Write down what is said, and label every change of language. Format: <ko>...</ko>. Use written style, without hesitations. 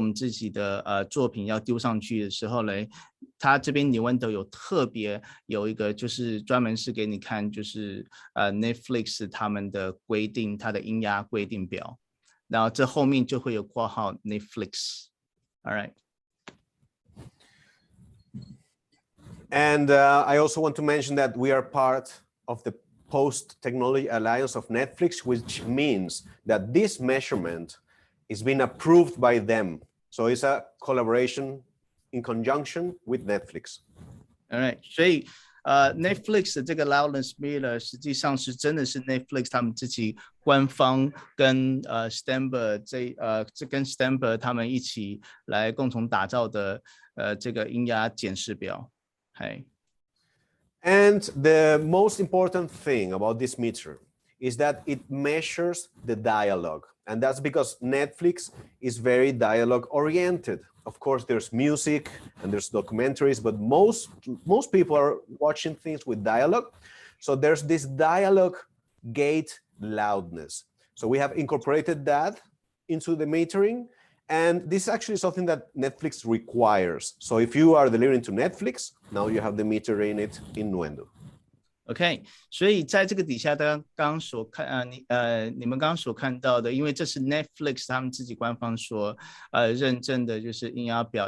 <zh>己的作品要丢上去的时候嘞，它这边Nuendo有一个就是专门是给你看，就是Netflix 他们的规定，它的音压规定表，然后这后面就会有括号 Netflix。</zh> <en>All right. And I also want to mention that we are part of the Post-Technology Alliance of Netflix, which means that this measurement is being approved by them. So it's a collaboration in conjunction with Netflix. All right.</en> <zh>所以Netflix 的这个 Loudness Meter 实际上是真的是 Netflix 他们自己官方跟Steinberg 跟 Steinberg 他们一起来共同打造的这个音压检视表。嗨。</zh> <en>And the most important thing about this meter is that it measures the dialogue. And that's because Netflix is very dialogue oriented. Of course, there's music and there's documentaries, but most people are watching things with dialogue. So there's this dialogue gate loudness. So we have incorporated that into the metering. And this is actually something that Netflix requires. So if you are delivering to Netflix, now you have the meter in it in Nuendo.</en> <zh>OK， 所以在这个底下，刚刚所看你们刚刚所看到的，因为这是 Netflix 他们自己官方所认证的，就是音压表。</zh>